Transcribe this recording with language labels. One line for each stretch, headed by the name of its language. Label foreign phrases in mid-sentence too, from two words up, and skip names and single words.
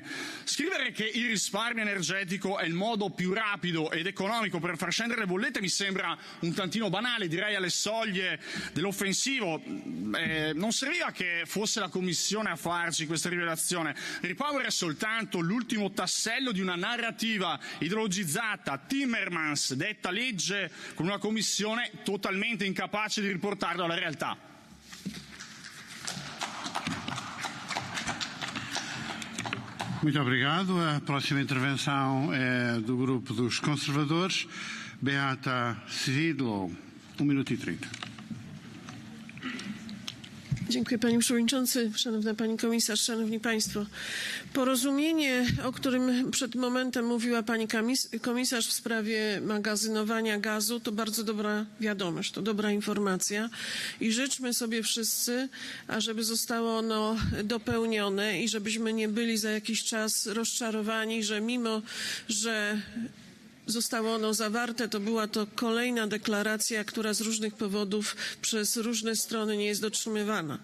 Italian: Scrivere che il risparmio energetico è il modo più rapido ed economico per far scendere le bollette mi sembra un tantino banale, direi alle soglie dell'offensivo. Non serviva che fosse la Commissione a farci questa rivelazione. REPower è soltanto l'ultimo tassello di una narrativa ideologizzata. Timmermans detta legge con una Commissione totalmente incapace di riportarla alla realtà.
Portuguese: Muito obrigado. A próxima intervenção é do Grupo dos Conservadores, Beata Cividlo, 1 minuto e 30.
Polish: Dziękuję Panie Przewodniczący, Szanowna Pani Komisarz, Szanowni Państwo. Porozumienie, o którym przed momentem mówiła Pani Komisarz w sprawie magazynowania gazu, to bardzo dobra wiadomość, to dobra informacja i życzmy sobie wszyscy, ażeby zostało ono dopełnione i żebyśmy nie byli za jakiś czas rozczarowani, że mimo, że zostało ono zawarte, to była to kolejna deklaracja, która z różnych powodów przez różne strony nie jest dotrzymywana.